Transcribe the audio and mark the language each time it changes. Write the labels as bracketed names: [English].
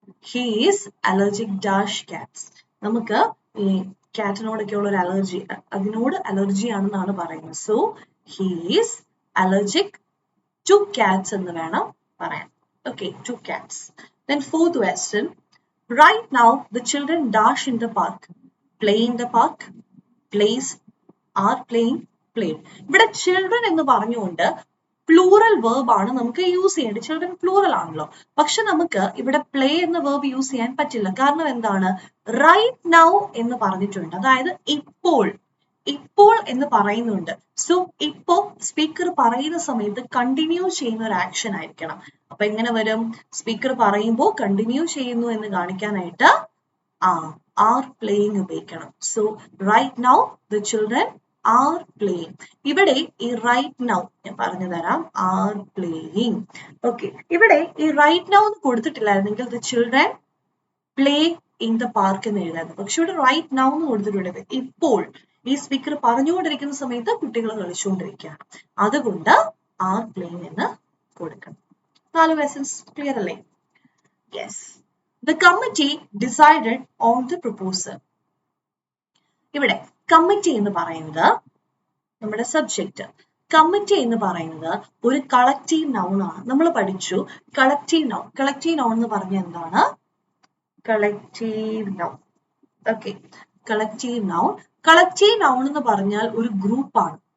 [English] He is allergic dash cats. [Malayalam] നമുക്ക് ഈ കാറ്റിനോടൊക്കെ ഉള്ള ഒരു അലർജി, അതിനോട് അലർജി ആണെന്നാണ് പറയുന്നത്. [English] so he is allergic to cats [Malayalam] എന്ന് വേണം പറയാൻ. [English] Okay, to cats. Then fourth question, Right now, the children dash in the park. Play in the park. Plays, are playing, played. [Malayalam] ഇവിടെ children എന്ന് പറഞ്ഞുകൊണ്ട് plural verb ആണ് നമുക്ക് use ചെയ്യേണ്ടത്. Children plural ആണല്ലോ. പക്ഷെ നമുക്ക് ഇവിടെ പ്ലേ എന്ന വേർബ് യൂസ് ചെയ്യാൻ പറ്റില്ല. കാരണം എന്താണ്? റൈറ്റ് നൗ എന്ന് പറഞ്ഞിട്ടുണ്ട്. അതായത് ഇപ്പോൾ, ഇപ്പോൾ എന്ന് പറയുന്നുണ്ട്. സോ ഇപ്പോ സ്പീക്കർ പറയുന്ന സമയത്ത് കണ്ടിന്യൂ ചെയ്യുന്ന ഒരു ആക്ഷൻ ആയിരിക്കണം. അപ്പൊ എങ്ങനെ വരും? സ്പീക്കർ പറയുമ്പോൾ കണ്ടിന്യൂ ചെയ്യുന്നു എന്ന് കാണിക്കാനായിട്ട് ആർ പ്ലേയിങ് ഉപയോഗിക്കണം. [English] So right now the children are playing. [Malayalam] ഇവിടെ ഈ റൈറ്റ് നൗ ഞാൻ പറഞ്ഞു തരാം. Are playing. ഓക്കെ, ഇവിടെ ഈ റൈറ്റ് നൗ എന്ന് കൊടുത്തിട്ടില്ലായിരുന്നെങ്കിൽ [English] the children play in the park [Malayalam] എന്ന് എഴുതായിരുന്നു. പക്ഷെ ഇവിടെ റൈറ്റ് നൗ എന്ന് കൊടുത്തിട്ടുണ്ട്. ഇപ്പോൾ ഈ സ്പീക്കർ പറഞ്ഞുകൊണ്ടിരിക്കുന്ന സമയത്ത് കുട്ടികൾ കളിച്ചുകൊണ്ടിരിക്കുകയാണ്. അതുകൊണ്ട് ആർ പ്ലേയിങ് എന്ന് കൊടുക്കണം. 4 ലെസൺസ് ക്ലിയർ അല്ലേ? Yes. [English] The committee decided on the proposal. [Malayalam] ഇവിടെ കമ്മിറ്റി എന്ന് പറയുന്നത് നമ്മുടെ സബ്ജക്റ്റ്. കമ്മിറ്റി എന്ന് പറയുന്നത് ഒരു കളക്റ്റീവ് നൗൺ ആണ്. നമ്മൾ പഠിച്ചു കളക്റ്റീവ് നൗൺ. കളക്റ്റീവ് നൗൺ എന്ന് പറഞ്ഞാൽ എന്താണ്? Collective noun. Okay, collective noun. Collective noun എന്ന് പറഞ്ഞാൽ ഒരു ഗ്രൂപ്പാണ്.